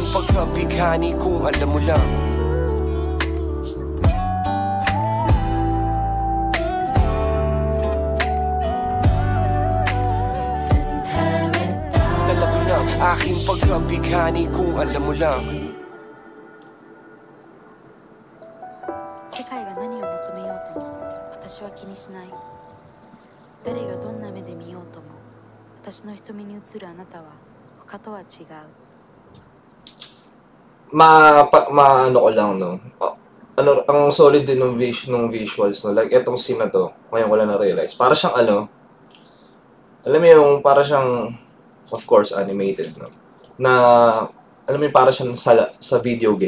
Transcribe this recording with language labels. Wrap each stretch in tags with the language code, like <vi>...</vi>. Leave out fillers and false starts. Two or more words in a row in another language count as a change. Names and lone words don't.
<tl>pagkabighani kung alam mo lang. Dala ko ng aking pagkabighani kung alam mo lang.</tl> <ja>世界が何を求めようとも私は気にしない。誰がどんな目で見ようとも私の瞳に映るあなたは他とは違う。</ja> <tl>Ano ko lang, no? Ano, ang solid din ng visuals, no? Like, etong scene na to, ngayon ko lang na-realize. Para siyang, alam mo yung, para siyang,</tl> <en>of course,</en> <tl>animated, no? Na, alam mo yung, para siyang sa</tl> <en>video game.</en>